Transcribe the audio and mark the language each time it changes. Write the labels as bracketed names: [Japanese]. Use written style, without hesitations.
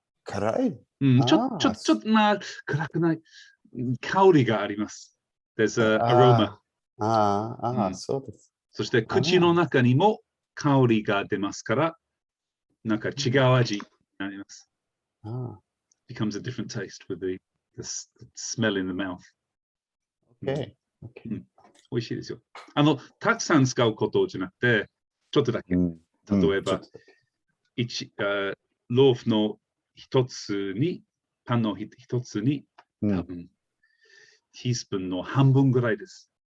[Japanese] 辛い？ちょっとまあ辛くない。香りがあります。 [English] There's an aroma. [Japanese] そうです。そして口の中にも香りが出ますから、なんか違う味になります。 [English] Becomes a different taste with the smell in the mouth. Okay. [Japanese] 美味しいですよ。たくさん使うことじゃなくて、ちょっとだけ。例えば、ローフの一つに、パンの一つに、多分、ティースプーンの半分ぐらいです。